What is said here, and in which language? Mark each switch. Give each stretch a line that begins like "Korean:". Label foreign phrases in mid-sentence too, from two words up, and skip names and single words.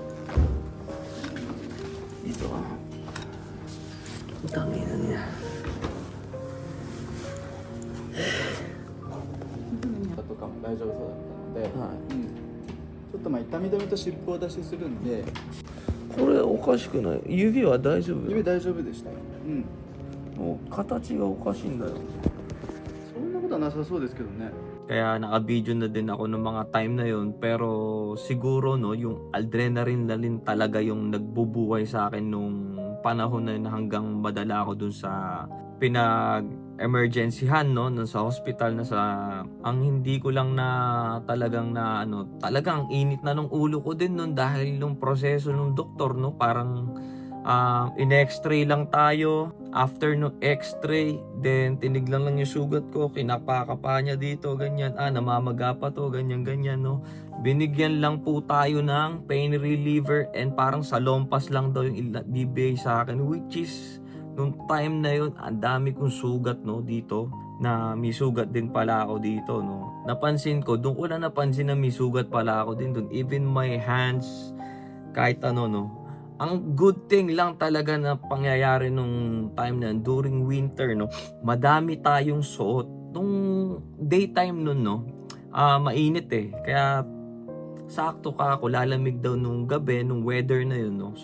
Filipino: Dito ka. Utangin na niya.
Japanese: とかも大丈夫そうだったので、はい。ちょっとまあ痛み止めと湿布を出しするんで、これおかしくない？指は大丈夫？指大丈夫でしたよ。もう形がおかしいんだよ。そんなことはなさそうですけどね。
Filipino: Kaya naka-video na din ako ng mga time na yon, pero siguro no, yung adrenaline na rin talaga yung nagbubuhay sa akin nung panahon na yun hanggang madala ako dun sa pinag-emergencyhan, no, nun sa hospital na sa ang hindi ko lang na talagang talagang init na nung ulo ko din nun dahil nung proseso ng doktor, no, parang in-x-ray lang tayo. After no x-ray, then tinignan lang yung sugat ko, kinapaka pa niya dito, ganyan, namamaga pa to, ganyan, no. Binigyan lang po tayo ng
English: pain reliever
Filipino: and parang salompas lang daw yung bibigay sa akin,
English: which is,
Filipino: nung time na yun, ang dami kong sugat, no, dito, na may sugat din pala ako dito, no. Napansin ko, doon ko na napansin na may sugat pala ako din doon,
English: even my hands,
Filipino: kahit ano, no. Ang
English: good thing
Filipino: lang talaga na pangyayari nung time na
English: during winter,
Filipino: no, madami tayong suot. Nung daytime nun, no, mainit eh. Kaya sakto ka ako, lalamig daw nung gabi, nung weather na yun, no.